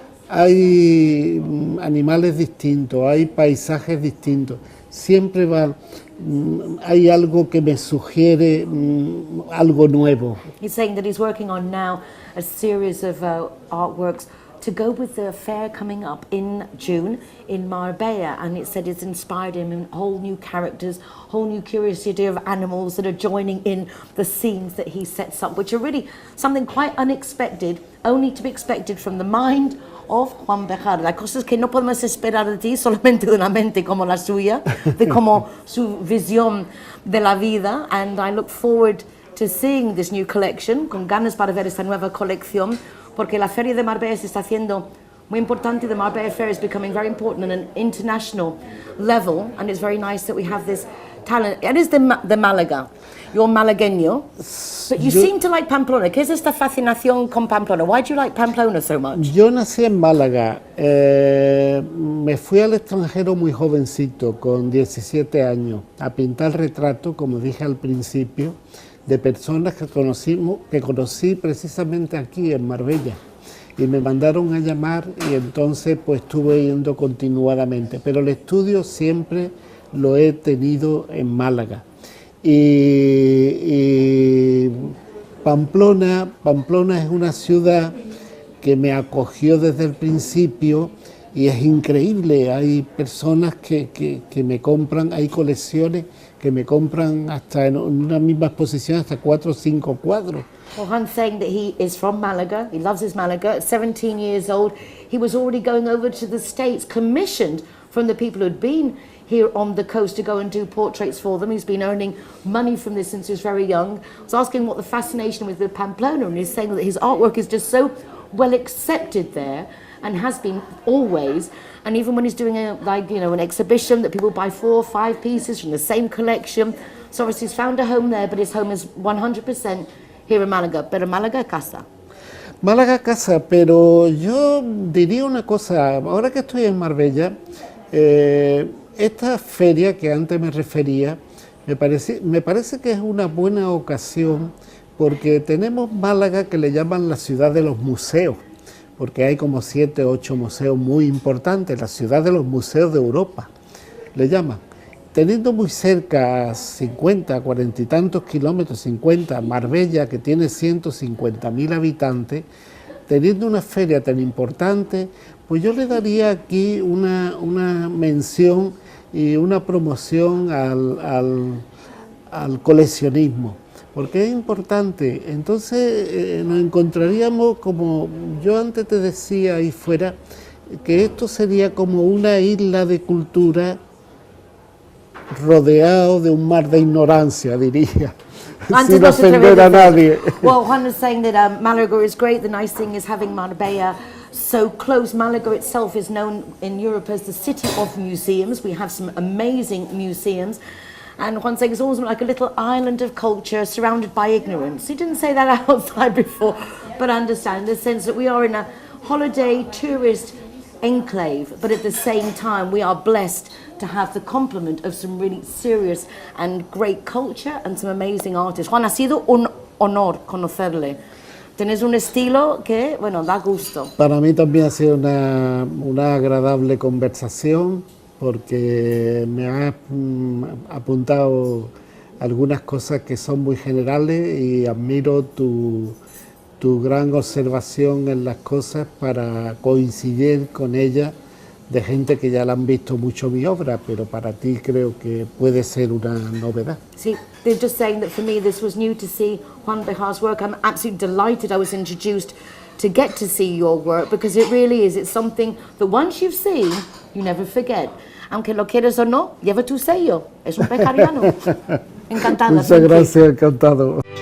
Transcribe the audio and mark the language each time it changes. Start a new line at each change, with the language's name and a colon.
Spanish: Hay animales distintos, hay paisajes distintos, siempre hay algo que me sugiere algo nuevo.
English: He's saying that he's working on now a series of artworks to go with the fair coming up in June in Marbella, and it said it's inspired him in whole new characters, whole new curiosity of animals that are joining in the scenes that he sets up, which are really something quite unexpected, only to be expected from the mind of Juan Bejar.
Spanish: Las cosas que no podemos esperar de ti solamente de una mente como la suya, de como su visión de la vida,
English: and I look forward to seeing this new collection,
Spanish: con ganas para ver esta nueva colección, porque la Feria de Marbella se está haciendo muy importante.
English: The Marbella Fair is becoming very important on an international level, and it's very nice that we have this talent. It is
Spanish: de Málaga.
English: You're malagueño, but you seem to like Pamplona.
Spanish: ¿Qué es esta fascinación con Pamplona?
English: Why do you like Pamplona so much?
Spanish: Yo nací en Málaga, me fui al extranjero muy jovencito, con 17 años, a pintar retratos, como dije al principio, de personas que conocí precisamente aquí en Marbella, y me mandaron a llamar, y entonces pues estuve yendo continuadamente, pero el estudio siempre lo he tenido en Málaga. Y Pamplona es una ciudad que me acogió desde el principio y es increíble. Hay personas que me compran, hay colecciones que me compran hasta en una misma exposición hasta 4 o 5 cuadros.
English: Well, Juan's saying that he is from Malaga, he loves his Malaga. At 17 years old, he was already going over to the States, commissioned from the people who'd been here on the coast to go and do portraits for them. He's been earning money from this since he was very young. I was asking what the fascination was with Pamplona, and he's saying that his artwork is just so well accepted there, and has been always. And even when he's doing an exhibition that people buy 4 or 5 pieces from the same collection, so obviously he's found a home there, but his home is 100% here in Málaga.
Spanish: Pero Málaga casa. Málaga casa, pero yo diría una cosa, ahora que estoy en Marbella, esta feria que antes me refería, me parece que es una buena ocasión, porque tenemos Málaga, que le llaman la ciudad de los museos, porque hay como 7 o 8 museos muy importantes, la ciudad de los museos de Europa, le llaman. Teniendo muy cerca, 50, 40 y tantos kilómetros, 50, Marbella, que tiene 150.000 habitantes, teniendo una feria tan importante, pues yo le daría aquí una mención y una promoción al coleccionismo, porque es importante. Entonces nos encontraríamos, como yo antes te decía ahí fuera, que esto sería como una isla de cultura rodeado de un mar de ignorancia, diría, sin ofender a nadie.
English: Well, Juan is saying that Malaga is great. The nice thing is having Marbella so close. Malaga itself is known in Europe as the city of museums. We have some amazing museums. And Juan said it's almost like a little island of culture surrounded by ignorance. He didn't say that outside before, but I understand in the sense that we are in a holiday tourist enclave, but at the same time we are blessed to have the complement of some really serious and great culture and some amazing artists.
Spanish: Juan, ha sido un honor conocerle. Tienes un estilo que, bueno, da gusto. Para mí también ha sido una agradable conversación porque me has apuntado algunas cosas que son muy generales y admiro tu gran observación en las cosas para coincidir con ellas de gente que ya la han visto mucho mi obra, pero para ti creo que puede ser una novedad.
English: See, they're just saying that for me this was new to see Juan Bejar's work. I'm absolutely delighted I was introduced to get to see your work because it really is. It's something that once you've seen, you never forget.
Spanish: Aunque lo quieras o no, lleva tu sello. Es un bejariano. Encantada. Muchas gracias, encantado.